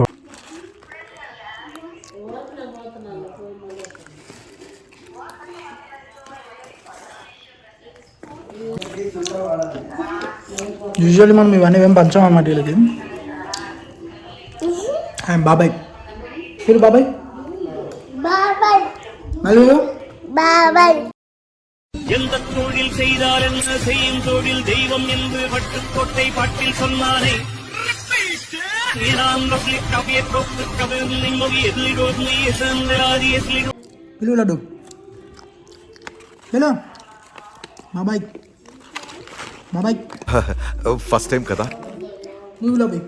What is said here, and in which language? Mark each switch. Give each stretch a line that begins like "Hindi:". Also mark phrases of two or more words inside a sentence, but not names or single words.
Telugu: యూజువల్లీ మనం ఇవన్నీ ఏం పంచాం అన్నమాట వీళ్ళకి. బాబాయ్ మీరు బాబాయ్ బాబాయ్
Tamil: எந்த தொழில் செய்தால் என்ன செய்யும் தொழில் தெய்வம் என்று பட்டுக்கோட்டை பாட்டில் சொன்னானே
Telugu: పిలువు లడ్డు హలో బాబాయ్ బాబాయ్ ఫస్ట్ టైం కదా నువ్వు బాబాయ్